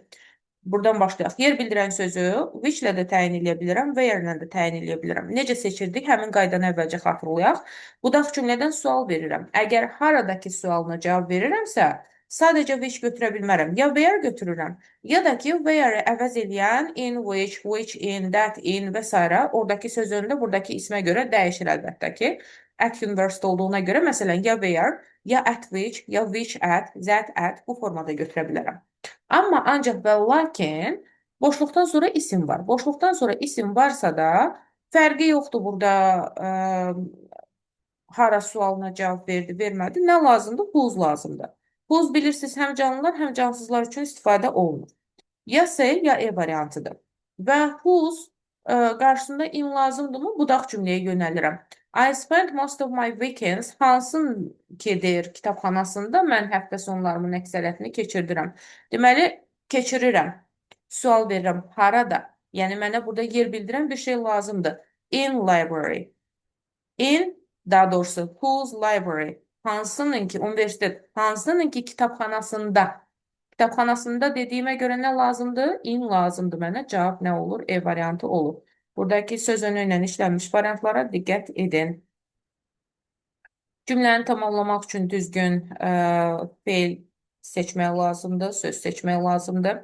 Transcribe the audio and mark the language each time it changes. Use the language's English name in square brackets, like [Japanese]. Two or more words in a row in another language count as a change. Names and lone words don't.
[Azerbaijani] Buradan başlayaq. Yer bildirən sözü which ilə də təyin edə bilirəm, where ilə də təyin edə bilirəm. Necə seçirdik? Həmin qaydanı əvvəlcə xatırlayaq. Budaq cümlədən sual verirəm. Əgər haradakı sualına cavab verirəmsə, sadəcə which götürə bilmərəm. Ya where götürürəm, ya da ki, where-i əvəz eləyən [English] in which in, that in [Azerbaijani] və s. Oradakı söz önündə buradakı ismə görə dəyişir əlbəttə ki. [English] At university [Azerbaijani] olduğuna görə, məsələn, ya where, ya [English] at which at, that at [Azerbaijani] bu formada götürə bilərəm. Amma ancaq və lakin boşluqdan sonra isim var. Boşluqdan sonra isim varsa da fərqi yoxdur burada hara sualına cavab verdi, vermədi. Nə lazımdır? Whose lazımdır. Whose bilirsiniz həm canlılar, həm cansızlar üçün istifadə olunur. Ya C, ya E variantıdır. Və whose qarşısında in lazımdırmı? Budaq cümləyə yönəlirəm. [English] I spent most of my weekends, [Azerbaijani] hansın ki deyir kitabxanasında mən həftə sonlarımın əksəriyyətini keçirdirəm. Deməli, keçirirəm. Sual verirəm, harada? Yəni, mənə burada yer bildirən bir şey lazımdır. [English] In library. [Azerbaijani] In, daha doğrusu, [English] whose library? [Azerbaijani] Hansının ki, universitet, hansının ki kitabxanasında. Kitabxanasında dediyimə görə nə lazımdır? In lazımdır mənə. Cavab nə olur? E variantı olur. Buradakı söz önü ilə işlənmiş variantlara diqqət edin. Cümləni tamamlamaq üçün düzgün feil seçmək lazımdır, söz seçmək lazımdır.